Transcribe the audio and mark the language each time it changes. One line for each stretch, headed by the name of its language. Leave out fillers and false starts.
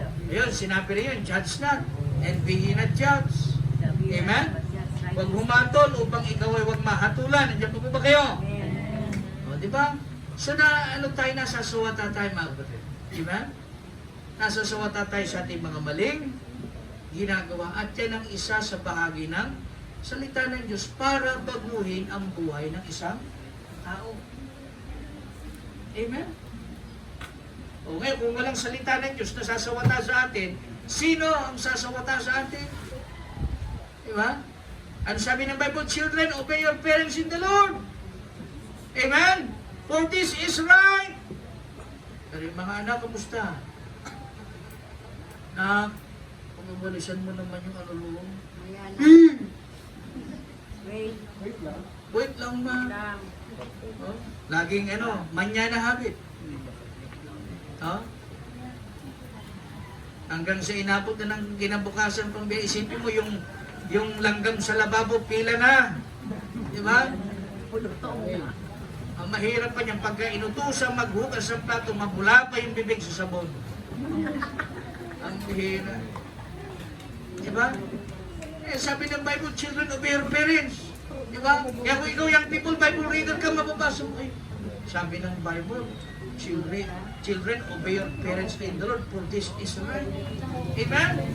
Filipino: Ayun, sinabi rin yun,
English: judge not, and be ye not judge. Amen?
Filipino: Huwag humatol upang ikaw ay huwag mahatulan. Nandiyan po ba kayo? Amen. O, di ba? So, nasasawata tayo, mga kapatid. Di ba? Nasasawata tayo sa ating mga maling ginagawa. At yan ang isa sa bahagi ng salita ng Diyos para baguhin ang buhay ng isang tao. Amen? O O ngayon, kung walang salita ng Diyos na sasawata sa atin, sino ang sasawata sa atin? Diba? Ano sabi ng Bible?
English: Children, obey your parents in the Lord. Amen? For this is right.
Filipino: Pero yung mga anak, kamusta? Na, pumabalisan mo naman yung ano. Ayan. Hmm.
English: Wait.
Filipino: Wait lang ma. Lang. Oh, laging manya na habit. Oh? Hanggang sa inabot na ng kinabukasan pang isipin mo yung langgam sa lababo pila na. Di ba? Pulutong na. Ang mahirap pa niyan pagka inutusan maghugas ng plato, mabula pa yung bibig sa sabon. Ang mahirap. Di ba? Sabi ng Bible,
English: children, obey your parents.
Filipino: Di ba? Kaya kung ikaw young people, Bible reader ka, mababasa mo. Sabi ng Bible,
English: children, obey your parents in the Lord, for this is right. Amen?